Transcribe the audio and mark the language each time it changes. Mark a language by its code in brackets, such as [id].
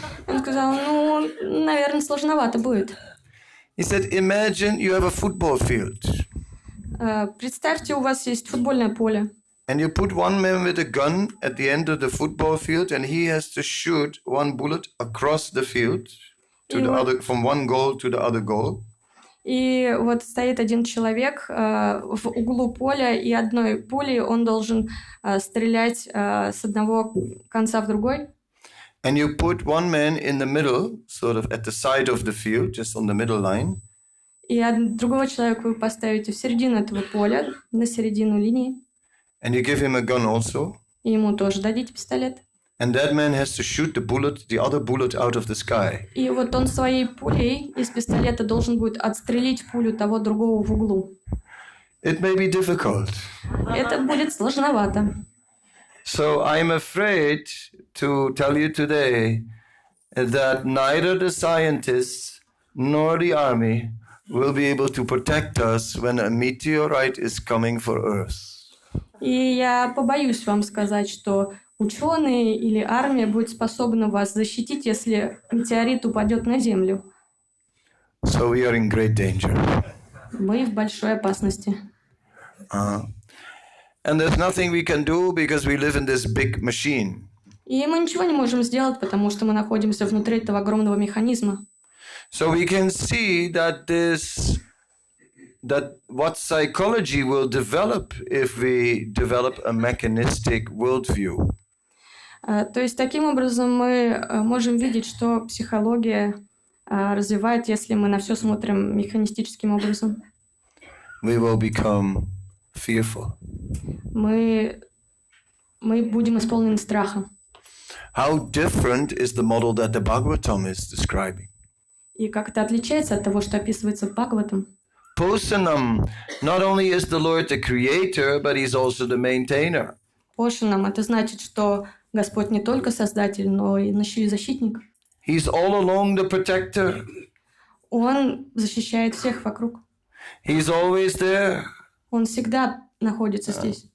[ru] Он сказал, ну, наверное, сложновато будет. [en] He said, imagine you have a football field. [ru] Представьте, у вас есть футбольное поле. [en] And you put one man with a gun at the end of the football field, and he has to shoot one bullet across the field to the other, from one goal to the other goal. [ru] И вот стоит один человек в углу поля, и одной пулей он должен стрелять с одного конца в другой. [en] And you put one man in the middle, sort of at the side of the field, just on the middle line. [ru] И другого человека вы поставите в середину этого поля, на середину линии. [en] And you give him a gun also. [ru] И ему тоже дадите пистолет. [en] And that man has to shoot the other bullet out of the sky. [ru] И вот он своей пулей из пистолета должен будет отстрелить пулю того другого в углу. [en] It may be difficult. [ru] Это будет сложновато. [en] So I'm afraid to tell you today that neither the scientists nor the army will be able to protect us when a meteorite is coming for Earth. [ru] И я побоюсь вам сказать, что ученые или армия будет способна вас защитить, если метеорит упадет на Землю. [en] So we are in great danger. [ru] Мы в большой опасности. [en] And there's nothing we can do because we live in this big machine. [ru] И мы ничего не можем сделать, потому что мы находимся внутри этого огромного механизма. [en] So we can see that what psychology will develop if we develop a mechanistic worldview. [ru] То есть таким образом мы можем видеть, что психология развивает, если мы на все смотрим механистическим образом. [en] We will become fearful. [ru] Мы будем исполнены страха. [en] How different is the model that the Bhagavatam is describing? [ru] И как это отличается от того, что описывается в Бхагаватам? [en] Posanam, not only is the Lord the creator, but he's also the maintainer. [ru] Пошанам — это значит, что Господь не только Создатель, но и еще и защитник. [en] He's all along the protector. [ru] Он защищает всех вокруг. [en] He's always there. [ru] Он всегда находится здесь.